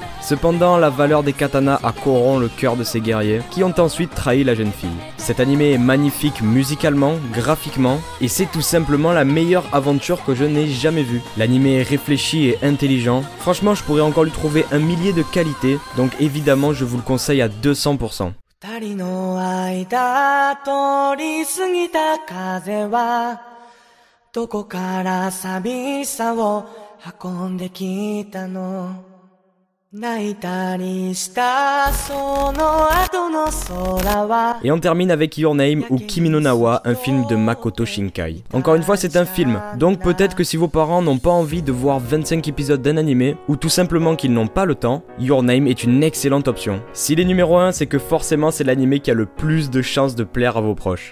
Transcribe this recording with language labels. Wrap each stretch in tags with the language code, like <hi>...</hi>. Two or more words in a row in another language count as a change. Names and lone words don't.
<fr>Cependant, la valeur des katanas a corrompu le cœur de ces guerriers, qui ont ensuite trahi la jeune fille. Cet animé est magnifique musicalement, graphiquement, et c'est tout simplement la meilleure aventure que je n'ai jamais vue. L'animé est réfléchi et intelligent. Franchement, je pourrais encore lui trouver un millier de qualités, donc évidemment, je vous le conseille à 200%.</fr> <ja>二人の間通り過ぎた風はどこから寂しさを運んできたの泣いたりしたその後の空は</ja> <fr>Et on termine avec Your Name ou Kimi no Na wa, un film de Makoto Shinkai. Encore une fois, c'est un film, donc peut-être que si vos parents n'ont pas envie de voir 25 épisodes d'un animé, ou tout simplement qu'ils n'ont pas le temps, Your Name est une excellente option. S'il est numéro 1, c'est que forcément c'est l'animé qui a le plus de chances de plaire à vos proches.</fr>